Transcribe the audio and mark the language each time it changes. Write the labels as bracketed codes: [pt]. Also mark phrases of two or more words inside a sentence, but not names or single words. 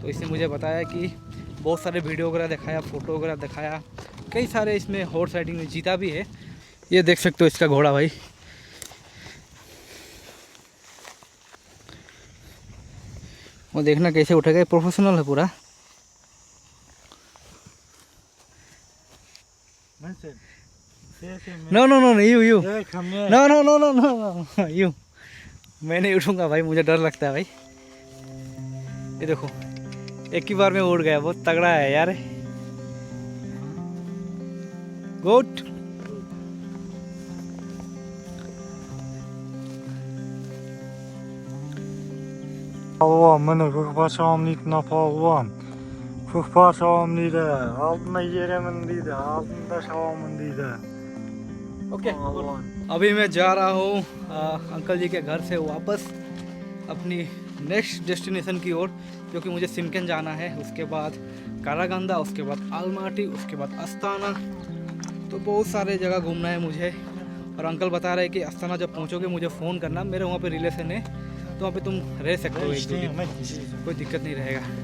[hi] तो इसने मुझे बताया कि बहुत सारे वीडियो वगैरह दिखाया, फ़ोटो वगैरह दिखाया, कई सारे इसमें हॉर्स राइडिंग में जीता भी है। ये देख सकते हो इसका घोड़ा भाई, वो देखना कैसे उठेगा, प्रोफेशनल है पूरा। [en] No no no you no no no no no you, [hi] मैं नहीं उठूंगा भाई, मुझे डर लगता है भाई। ये देखो एक ही बार में उड़ गया, बहुत तगड़ा है यार। गुड। [kk] Палуан, міне көкпаршағым дейтін палуан. Көкпаршағым дейді, алдына еремін дейді, алдында шабамын дейді. [hi] ओके, अभी मैं जा रहा हूँ अंकल जी के घर से वापस अपनी नेक्स्ट डेस्टिनेशन की ओर, जो कि मुझे सिमकन जाना है, उसके बाद कारागंदा, उसके बाद आलमाटी, उसके बाद अस्ताना। तो बहुत सारे जगह घूमना है मुझे। और अंकल बता रहे हैं कि अस्ताना जब पहुँचोगे मुझे फ़ोन करना, मेरे वहाँ पे रिलेशन है, तो वहाँ पे तुम रह सकते हो, एक दो दिन कोई दिक्कत नहीं रहेगा।